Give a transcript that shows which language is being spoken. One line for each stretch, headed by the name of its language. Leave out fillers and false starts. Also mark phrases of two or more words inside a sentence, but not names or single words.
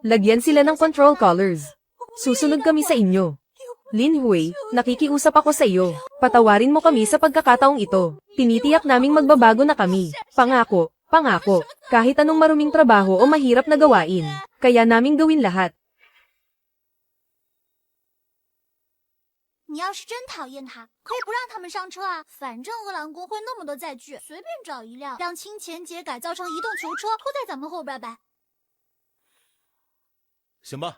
Filipino: Lagyan sila ng
English: control collars.
Filipino: Susunod kami sa inyo. Lin Hui, nakikiusap ako sa iyo. Patawarin mo kami sa pagkakataong ito. Tinitiyak naming magbabago na kami. Pangako, pangako. Kahit anong maruming trabaho o mahirap na gawain, kaya naming gawin lahat.
Chinese: 你要是真讨厌他，可以不让他们上车啊。反正俄兰宫会那么多载具，随便找一辆，让清钱姐改造成移动球车，拖在咱们后边呗。行吧。